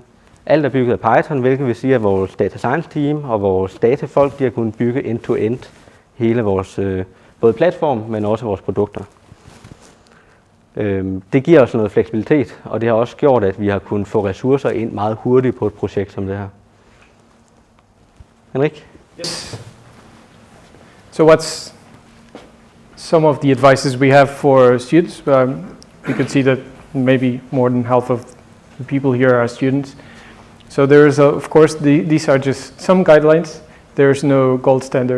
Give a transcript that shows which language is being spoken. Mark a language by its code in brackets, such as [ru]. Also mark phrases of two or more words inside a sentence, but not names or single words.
[da] Alt er bygget af Python, hvilket vil sige, at vores [en] data science team [da] og vores datafolk de har kunnet bygge end-to-end hele vores både platform, men også vores produkter. Det giver os noget fleksibilitet, og det har også gjort, at vi har kunnet få ressourcer ind meget hurtigt på et projekt som det her. Henrik? [en] Yes. So what's some of the advices we have for students? You can see that maybe more than half of the people here are students. So there is, of course, these are just some guidelines. There is no gold standard.